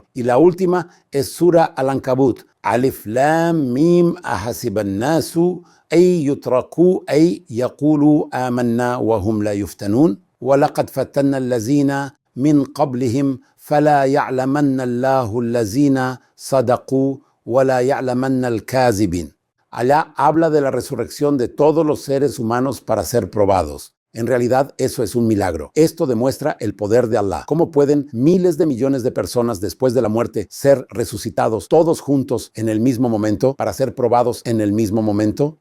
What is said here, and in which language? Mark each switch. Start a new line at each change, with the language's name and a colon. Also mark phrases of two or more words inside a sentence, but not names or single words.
Spanish: Y la última es Sura Al-Ankabut.
Arabic: ألف، لام، ميم، أحسب الناس, أن يتركوا، أن يقولوا آمنا وهم لا يفتنون. وَلَقَدْ فَتَنَّا الَّذِينَ مِنْ قَبْلِهِمْ فَلَا يَعْلَمَنَّ اللَّهُ الَّذِينَ صَدَقُوا وَلَا يَعْلَمَنَّ الْكَاذِبِينَ.
Spanish: Allá habla de la resurrección de todos los seres humanos para ser probados. En realidad, eso es un milagro. Esto demuestra el poder de Allah. ¿Cómo pueden miles de millones de personas después de la muerte ser resucitados todos juntos en el mismo momento para ser probados en el mismo momento?